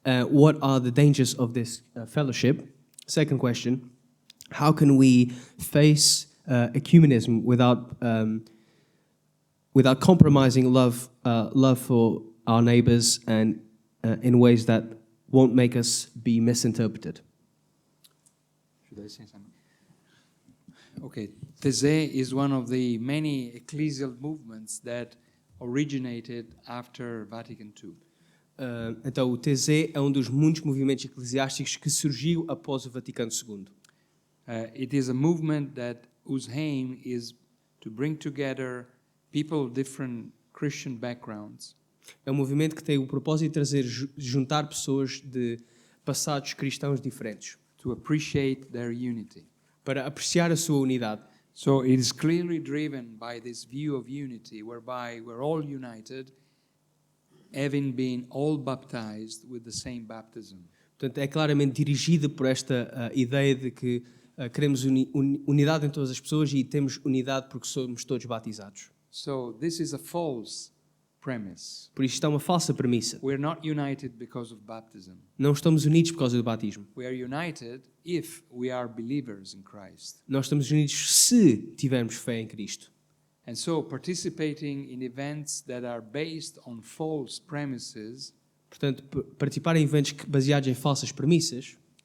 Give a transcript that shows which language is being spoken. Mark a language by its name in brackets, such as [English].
[English] What are the dangers of this fellowship? Second question, how can we face ecumenism without compromising love for our neighbors and in ways that won't make us be misinterpreted? Should I say something? Okay, Taizé is one of the many ecclesial movements that originated after Vatican II. [Portuguese] Então, o Taizé é dos muitos movimentos eclesiásticos que surgiu após o Vaticano II. [English] It is a movement whose aim is to bring together people of different Christian backgrounds. [Portuguese] É um movimento que tem o propósito de juntar pessoas de passados cristãos diferentes, [English] to appreciate their unity. [Portuguese] para apreciar a sua unidade. [English] So it is clearly driven by this view of unity, whereby we're all united, having been all baptized with the same baptism. [Portuguese] Portanto, é claramente dirigida por esta ideia de que queremos unidade em todas as pessoas e temos unidade porque somos todos batizados. [English] So this is a false premise. [Portuguese] Por isso, isto é uma falsa premissa. [English] We're not united because of baptism. [Portuguese] Não estamos unidos por causa do batismo. [English] We are united if we are believers in Christ. [Portuguese] Nós estamos unidos se tivermos fé em Cristo. [English] And so participating in events that are based on false premises [Portuguese] Portanto, participar em eventos baseados em falsas premissas